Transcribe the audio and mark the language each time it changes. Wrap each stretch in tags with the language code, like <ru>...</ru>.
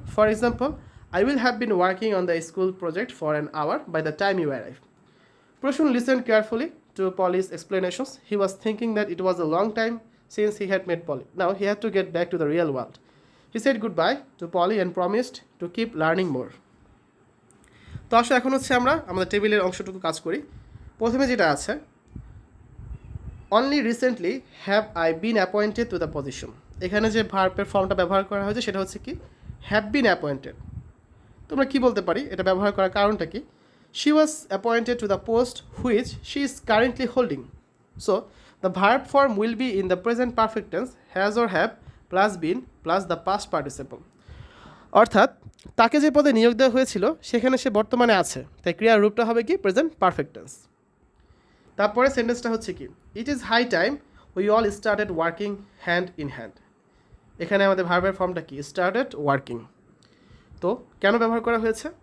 <en>For example, I will have been working on the school project for an hour by the time you arrive. Proshun listened carefully to Polly's explanations. He was thinking that it was a long time since he had met Polly. Now he had to get back to the real world. He said goodbye to Polly and promised to keep learning more.</en> <bn>তো আসলে এখন হচ্ছে আমরা আমাদের টেবিলের অংশটুকু কাজ করি। প্রথমে যেটা আছে,</bn> <en>Only recently have I been appointed to the position.</en> <bn>এখানে যে ভার্বের ফর্মটা ব্যবহার করা হয়েছে সেটা হচ্ছে কি হ্যাভ বিন অ্যাপয়েন্টেড। তোমরা কি বলতে পারি এটা ব্যবহার করার কারণটা কি?</bn> <en>She was appointed to the post which she is currently holding. So, the verb form will be in the present perfect tense, has or have plus been plus the past participle.</en> <bn>অর্থাৎ তাকে যে পদে নিয়োগ দেওয়া হয়েছিল সেখানে সে বর্তমানে আছে, তাই ক্রিয়ার রূপটা হবে কি প্রেজেন্ট পারফেক্ট টেন্স। তারপরে সেন্টেন্সটা হচ্ছে কি</bn> <en>It is high time we all started working hand in hand.</en> <bn>এখানে আমাদের ভার্বের ফর্মটা কি স্টার্টেড ওয়ার্কিং। তো কেন ব্যবহার করা হয়েছে?</bn>